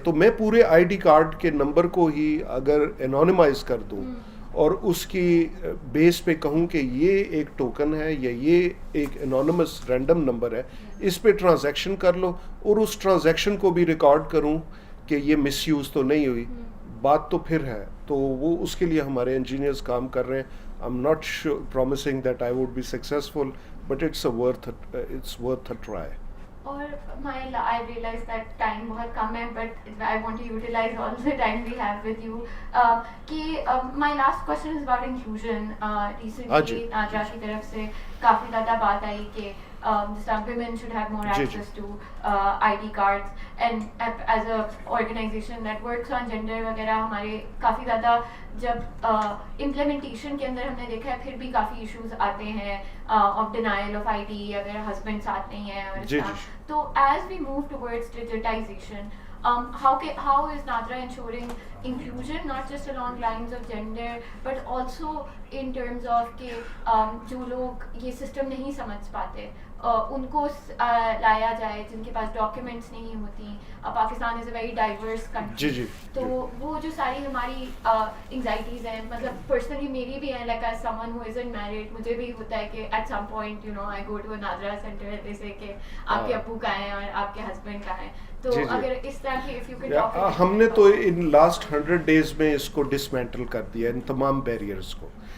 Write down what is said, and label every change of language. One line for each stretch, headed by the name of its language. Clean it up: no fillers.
Urdu: تو میں پورے آئی ڈی کارڈ کے نمبر کو ہی اگر انونیمائز کر دوں اور اس کی بیس پہ کہوں کہ یہ ایک ٹوکن ہے یا یہ ایک انونیمس رینڈم نمبر ہے, اس پہ ٹرانزیکشن کر لو, اور اس ٹرانزیکشن کو بھی ریکارڈ کروں کہ یہ مس یوز تو نہیں ہوئی. بات تو پھر ہے, تو وہ اس کے لیے ہمارے انجینئرز کام کر رہے ہیں.
English: I'm not sure, promising that I would be successful, but it's worth a try. اور I realize that time
Urdu: بہت کم ہے,
English: but I want to utilize all the time we have with you. کہ my last question is about inclusion. Recently NADRA
Urdu: کی طرف سے کافی زیادہ بات آئی کہ
English: women should have more access to ID cards, and as a organization that works on gender وغیرہ,
Urdu: ہمارے کافی زیادہ جب implementation کے اندر ہم نے دیکھا ہے پھر بھی کافی ایشوز آتے ہیں
English: of denial of ID
Urdu: اگر ہسبینڈ ساتھ نہیں ہیں اور تو
English: as we move towards digitization, how is NADRA ensuring inclusion not just along lines of gender but also in terms of
Urdu: کہ جو لوگ یہ سسٹم نہیں سمجھ پاتے ان کو لایا جائے, جن کے پاس ڈاکیومنٹس نہیں ہوتی.
English: Pakistan is a very diverse country,
Urdu: تو وہ جو ساری ہماری انگزائٹیز ہیں, مطلب پرسنلی میری بھی ہیں,
English: like as someone who isn't married,
Urdu: مجھے بھی ہوتا ہے کہ
English: at some point I go to NADRA centre
Urdu: جیسے کہ آپ کے ابو کہاں ہیں اور آپ کے ہسبینڈ کہاں ہیں. تو اگر اس طرح کی
English: if you could talk about,
Urdu: ہم نے تو ان لاسٹ 100 days میں اس کو ڈسمینٹل کر دیا, ان تمام بیریئرز کو.